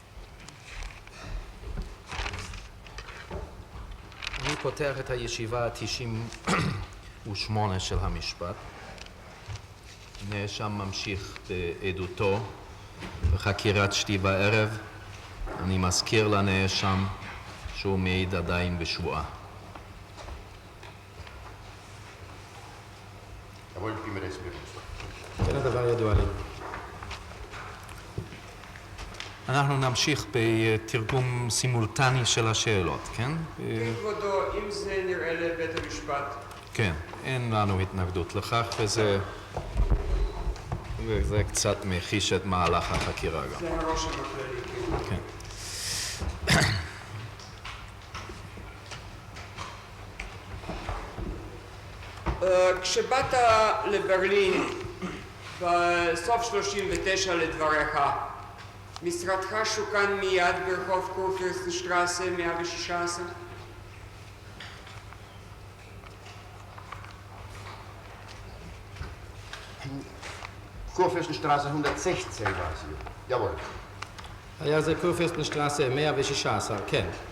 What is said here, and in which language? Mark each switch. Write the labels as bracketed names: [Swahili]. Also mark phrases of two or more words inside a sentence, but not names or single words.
[Hebrew] אני פותח את הישיבה ה-98 של המשפט. נאשם ממשיך בעדותו בחקירת שתי בערב. אני מזכיר לנאשם שהוא מעיד עדיין בשבועה. [German] Jawohl, ich bin mir das bewusst. [Hebrew] כן, הדבר ידוע לי. אנחנו נמשיך בתרגום סימולטני של השאלות, כן? כן, כבודו, אם זה נראה לבית המשפט. כן, אין לנו התנגדות לכך, וזה קצת מחיש את מהלך החקירה גם. זה הרושם הכללי, כן. כן. כשבאת לברלין בסוף 39 לדבריך, משרדך שוכן מיד ברחוב קורפירסטנשטרסה 116? [German] Kurfürstenstraße 116 war sie. Jawohl. [Hebrew] היה זה קורפירסטנשטרסה 116, כן.